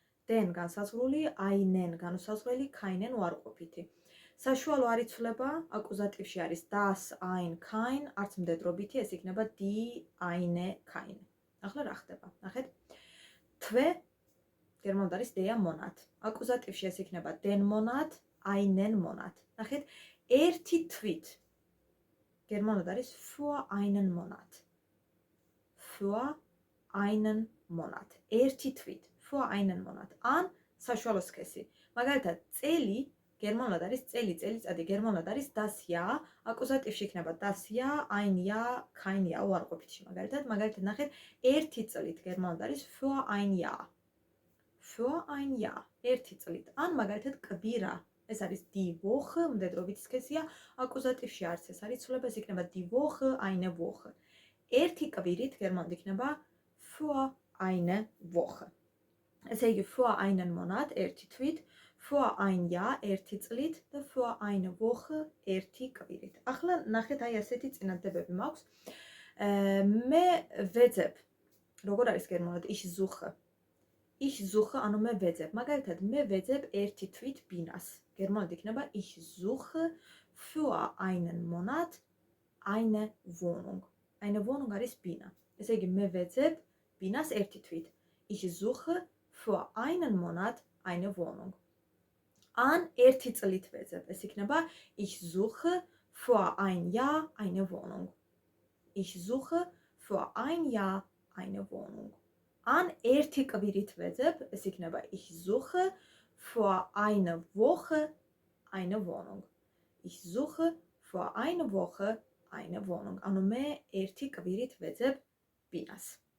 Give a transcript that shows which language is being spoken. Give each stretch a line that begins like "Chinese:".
Georgian: den განსაზღვრული, einen განუსაზღვრელი, keinen უარყოფითი. საშუალო არ იცვლება, აკუზატივში არის das, ein, kein, არც მდედრობითი, ეს იქნება die, eine, keine. ახლა რა ხდება? ნახეთ. თვე გერმანულად არის der Monat. აკუზატივში ეს იქნება
German: den Monat, einen Monat.
Georgian: ნახეთ, ერთი თვით. გერმანულად არის
German: für einen Monat. für einen Monat.
Georgian: ერთი თვით.
German: für einen Monat.
Georgian: ან საშუალო სქესი. მაგალითად, წელი გერმანულად არის წელი, წელიწადი გერმანულად არის das Jahr. აკუზატივში იქნება
German: das Jahr, ein Jahr, kein Jahr უარყოფითში.
Georgian: მაგალითად ნახეთ, ერთი წლით გერმანულად არის
German: für ein Jahr. für ein Jahr.
Georgian: ერთი წლით. ან მაგალითად კვირა. ეს არის die Woche, მდედრობითი სქესია. აკუზატივში არც ეს არ იცვლება, ეს იქნება die Woche, eine Woche. ერთი კვირით გერმანულად იქნება
German: für eine Woche.
Georgian: ესე იგი
German: für einen Monat
Georgian: ერთი თვით,
German: für ein Jahr
Georgian: ერთი წლით და
German: für eine Woche
Georgian: ერთი კვირით. ახლა ნახეთ, აი ასეთი წინადადებები მაქვს. მე ვეძებ. როგორ არის გერმანულად?
German: Ich suche. Ich suche,
Georgian: ანუ მე ვეძებ. მაგალითად, მე ვეძებ ერთი თვით ბინას. გერმანულად იქნება
German: ich suche für einen Monat eine Wohnung.
Georgian: Eine Wohnung არის ბინა. ესე იგი მე ვეძებ ბინას ერთი თვით.
German: Ich suche für einen Monat eine Wohnung.
Georgian: An ერთი წლით ვეძებ. ეს იქნება
German: ich suche für ein Jahr eine Wohnung. Ich suche für ein Jahr eine Wohnung.
Georgian: An ერთი კვირით ვეძებ. ეს იქნება
German: ich suche für eine Woche eine Wohnung. Ich suche für eine Woche eine Wohnung.
Georgian: ანუ მე ერთი კვირით ვეძებ ბინას.